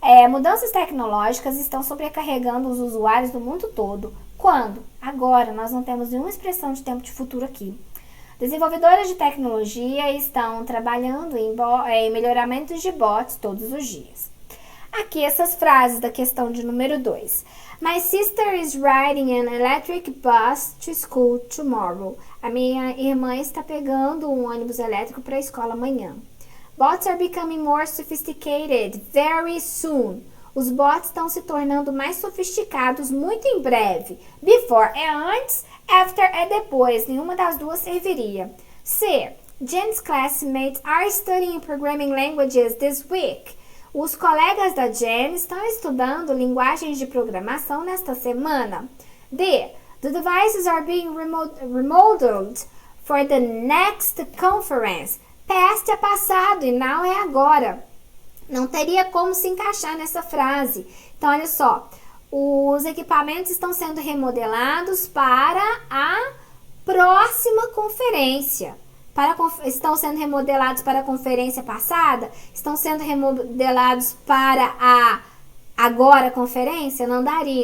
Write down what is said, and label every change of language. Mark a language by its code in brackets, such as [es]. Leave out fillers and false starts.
[pt] Mudanças tecnológicas estão sobrecarregando os usuários do mundo todo. Quando? Agora, nós não temos nenhuma expressão de tempo de futuro aqui. Desenvolvedores de tecnologia estão trabalhando em melhoramentos de bots todos os dias. Aqui essas frases da questão de número 2. [en] My sister is riding an electric bus to school tomorrow. [pt] A minha irmã está pegando um ônibus elétrico para a escola amanhã. [en] Bots are becoming more sophisticated very soon. [pt] Os bots estão se tornando mais sofisticados muito em breve. Before é antes, after é depois. Nenhuma das duas serviria. C. [en] Jen's classmates are studying programming languages this week. [pt] Os colegas da Jen estão estudando linguagens de programação nesta semana. D. [en] The devices are being remodeled for the next conference. [pt] Past é passado e now é agora. Não teria como se encaixar nessa frase. Então, olha só. Os equipamentos estão sendo remodelados para a próxima conferência. Estão sendo remodelados para a conferência passada? Estão sendo remodelados para a agora conferência? Não daria.